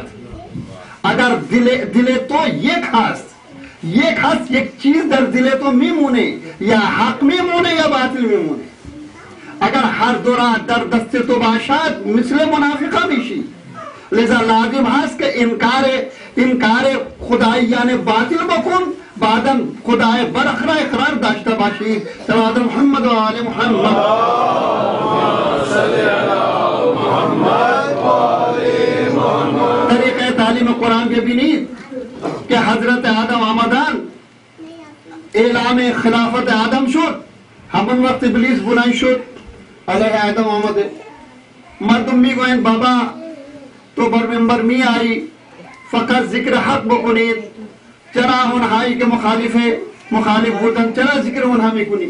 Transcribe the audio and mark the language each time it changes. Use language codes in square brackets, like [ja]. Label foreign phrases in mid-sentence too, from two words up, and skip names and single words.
[fa] اگر دل تو یک هست، یک چیز در دل تو میمونه، یا حق میمونه یا باطل میمونه. اگر هر دورا در دست تو باشد مثل منافقہ میشی. لذا لازم هست که انکار خدایان باطل بکن، بعدم خدای برخ را اقرار داشته باشی. صلوات محمد و آل محمد. طریقہ تعلیم قرآن کے بینید کہ حضرت آدم آمدان اعلام خلافت آدم شد، ہمون وقت ابلیس بلند شد علیہ آدم آمده. مردم میگویند بابا تو بر منبر می آئی فقط ذکر حق بکنید، چرا اونهایی که مخالف بودن چرا ذکر اونها میکنید؟